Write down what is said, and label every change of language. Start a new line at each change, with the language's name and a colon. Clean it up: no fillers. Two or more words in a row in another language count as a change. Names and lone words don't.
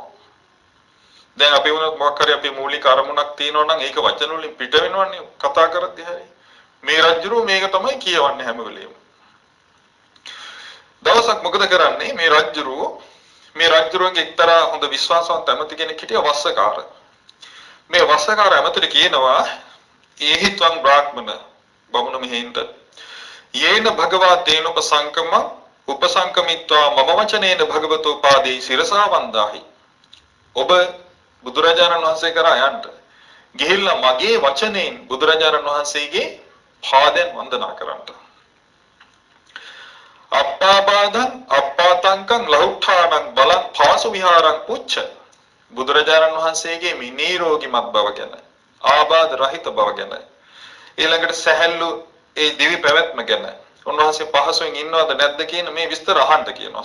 Sinhala: දැන් අපි වුණත් මොකක් හරි අපේ මූලික අරමුණක් තියෙනවා නම් ඒක වචන වලින් පිට වෙනවන්නේ කතා කරද්දී හරි. මේ රජුරෝ මේක තමයි කියවන්නේ හැම වෙලෙම. දවසක් මොකද කරන්නේ මේ රජුරුවන්ගේ එක්තරා හොඳ විශ්වාසවන්ත ඇමති කෙනෙක් හිටියා වස්සකාර. මේ වස්සකාර ඇමතිට කියනවා
Pali: ඒහිත්වං බ්‍රාහ්මණ බමුණ මෙහෙන්ට යේන භගවා තේනොපසංකම උපසංකමිත්වා මම වචනේන භගවතෝ පාදේ සිරසා වන්දාහි.
Sinhala: ඔබ බුදුරජාණන් වහන්සේ කරා යන්න ගිහිල්ලා මගේ වචනයෙන් බුදුරජාණන් වහන්සේගේ පාදයෙන් වන්දනා කරන්න.
Pali: අප්පාබාධං අප්පාතංකං ලෞඨානං බලං පාසු විහාරං උච්ච
Sinhala: බුදුරජාණන් වහන්සේගේ මේ නිරෝගීමත් බව ගැන ආබාධ රහිත බව ගැන ඊළඟට සැහැල්ලු ඒ දිවි පැවැත්ම ගැන උන්වහන්සේ පහසුවෙන් ඉන්නවද නැද්ද කියන මේ විස්තර අහන්න කියනවා.